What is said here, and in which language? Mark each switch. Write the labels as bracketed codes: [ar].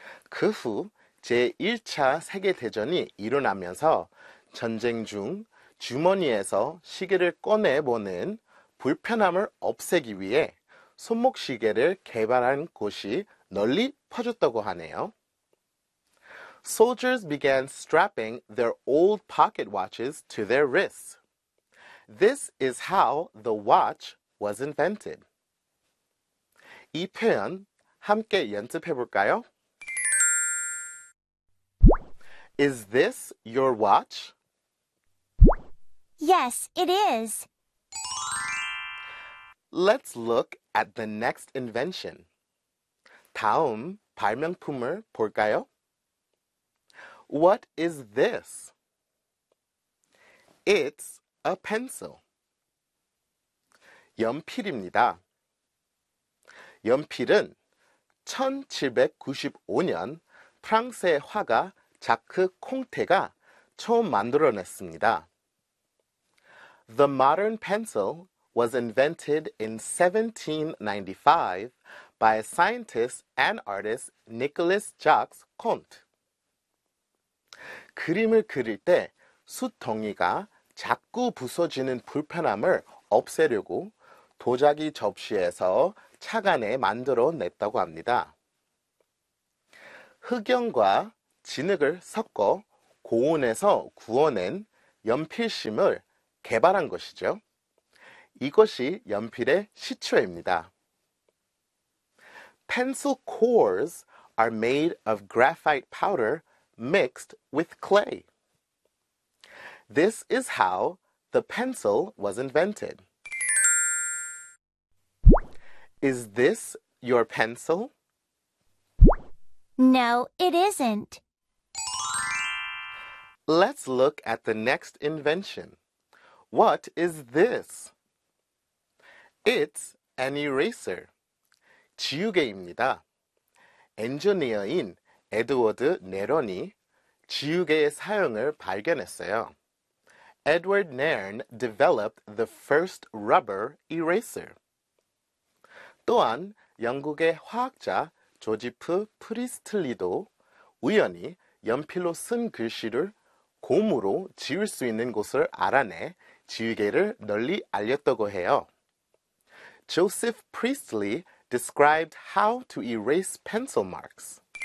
[ko] 그 후 제1차 세계대전이 일어나면서 전쟁 중 주머니에서 시계를 꺼내보는 불편함을 없애기 위해 손목 시계를 개발한 곳이 널리 퍼졌다고 하네요. [en] Soldiers began strapping their old pocket watches to their wrists. This is how the watch was invented. [ko] 이 표현 함께 연습해 볼까요? [en] Is this your watch? Yes, it is. Let's look at the next invention. [ko] 다음 발명품을 볼까요? [en] What is this? It's a pencil. [ko] 연필입니다. 연필은 1795년 프랑스의 화가 자크 콩테가 처음 만들어냈습니다. [en] The modern pencil was invented in 1795 by a scientist and artist Nicolas Jacques Comte. [ko] 그림을 그릴 때 숯덩이가 자꾸 부서지는 불편함을 없애려고 도자기 접시에서 착안해 만들어냈다고 합니다. 흑연과 진흙을 섞어 고온에서 구워낸 연필심을 개발한 것이죠. 이것이 연필의 시초입니다. [en] Pencil cores are made of graphite powder mixed with clay. This is how the pencil was invented. Is this your pencil? No, it isn't. Let's look at the next invention. What is this? It's an eraser. [ko] 지우개입니다. 엔지니어인 에드워드 네런이 지우개의 사용을 발견했어요. [en] Edward Nern developed the first rubber eraser. [ko] 또한 영국의 화학자 조지프 프리스틀리도 우연히 연필로 쓴 글씨를 곰으로 지울 수 있는 곳을 알아내 지우개를 널리 알렸다고 해요. [en] Joseph Priestley described how to erase pencil marks.